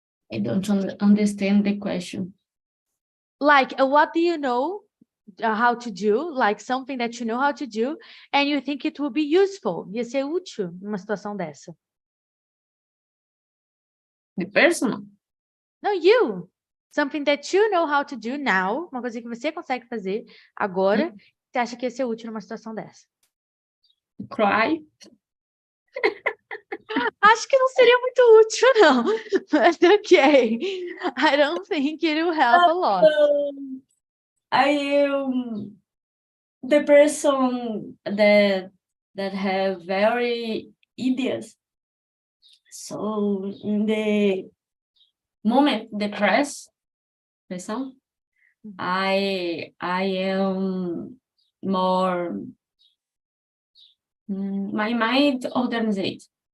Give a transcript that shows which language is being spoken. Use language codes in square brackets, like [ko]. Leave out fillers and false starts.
[en] I don't understand the question. Like, what do you know how to do? Like something that you know how to do, and you think it will be useful. [pt] Ia ser útil numa situação dessa. [en] The personal? No, you. Something that you know how to do now, [pt] uma coisa que você consegue fazer agora, você acha que ia ser útil numa situação dessa? [en] Cry. [pt] Acho que não seria muito útil, não. [en] But okay. I don't think it will help a lot. I am the person that have very ideas. So in the moment depression, I am more my mind organized.